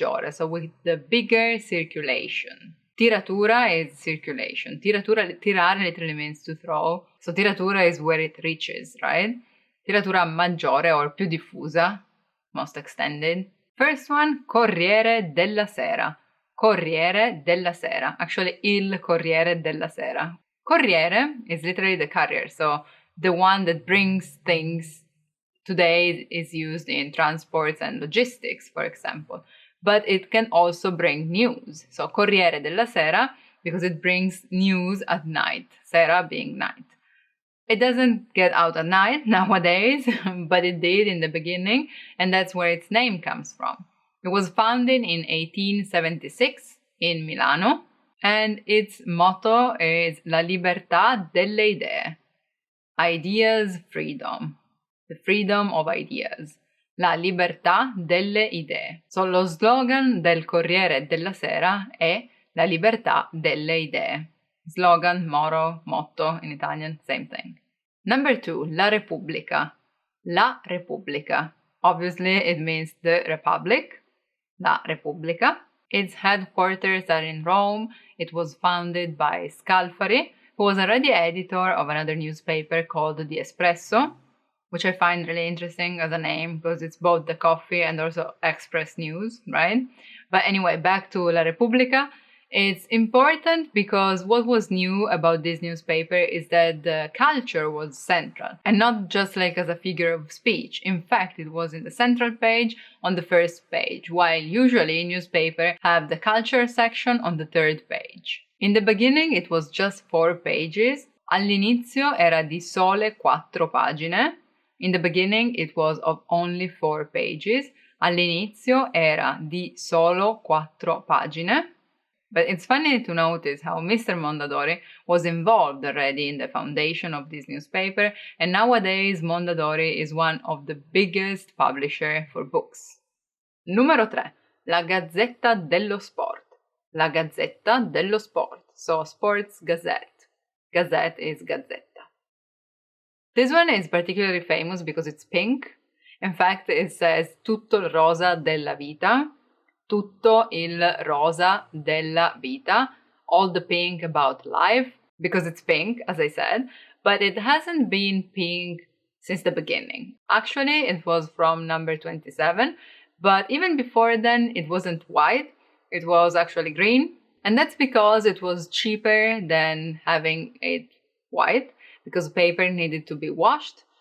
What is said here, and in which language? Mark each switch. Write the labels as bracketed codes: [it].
[en] So with the bigger circulation. Tiratura is circulation. Tirare literally means to throw. So tiratura is where it reaches, right? [it] Tiratura maggiore or più diffusa, [en] most extended. First one, Corriere della Sera. Actually, il Corriere della Sera. Corriere is literally the courier, so the one that brings things. Today is used in transports and logistics, for example. But it can also bring news. So Corriere della Sera, because it brings news at night, sera being night. It doesn't get out at night nowadays, but it did in the beginning, and that's where its name comes from. It was founded in 1876 in Milano, and its motto is [it] La libertà delle idee. [en] Ideas freedom. The freedom of ideas. [it] La libertà delle idee. So lo slogan del Corriere della Sera è La libertà delle idee. [en] Slogan, motto in Italian, same thing. Number 2, La Repubblica. La Repubblica. Obviously, it means the Republic. La Repubblica. Its headquarters are in Rome. It was founded by Scalfari, who was already editor of another newspaper called The Espresso. which I find really interesting as a name because it's both the coffee and also Express News, right? But anyway, back to La Repubblica. It's important because what was new about this newspaper is that the culture was central and not just like as a figure of speech. In fact, it was in the central page on the first page, while usually newspapers have the culture section on the third page. In the beginning, it was just 4 pages. [it] All'inizio era di sole 4 pagine. [en] In the beginning, it was of only 4 pages. [it] All'inizio era di solo 4 pagine. [en] But it's funny to notice how Mr. Mondadori was involved already in the foundation of this newspaper, and nowadays Mondadori is one of the biggest publishers for books. [it] Numero 3. La Gazzetta dello Sport. La Gazzetta dello Sport. [en] So, Sports Gazette. Gazette is Gazzetta. This one is particularly famous because it's pink. In fact, it says [it] tutto il rosa della vita. Tutto il rosa della vita. [en] All the pink about life. Because it's pink, as I said. But it hasn't been pink since the beginning. Actually, it was from number 27. But even before then, it wasn't white. It was actually green. And that's because it was cheaper than having it white, because paper needed to be washed.